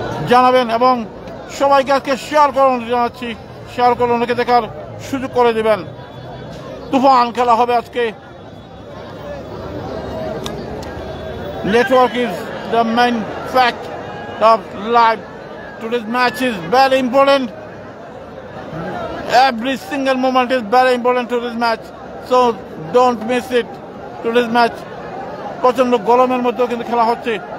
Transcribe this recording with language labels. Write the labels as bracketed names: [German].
[Bangla] জানাবেন এবং সবাইকে আজকে শেয়ার করুন, জানাচ্ছি শেয়ার করে অনেকে দেখার সুযোগ করে দেবেন। তুফান খেলা হবে আজকে। [English] Network is the main fact of live. Today's match is very important. Every single moment is very important to this match, so don't miss it. Today's match [Bangla] প্রচন্ড গরমের মধ্যেও কিন্তু খেলা হচ্ছে।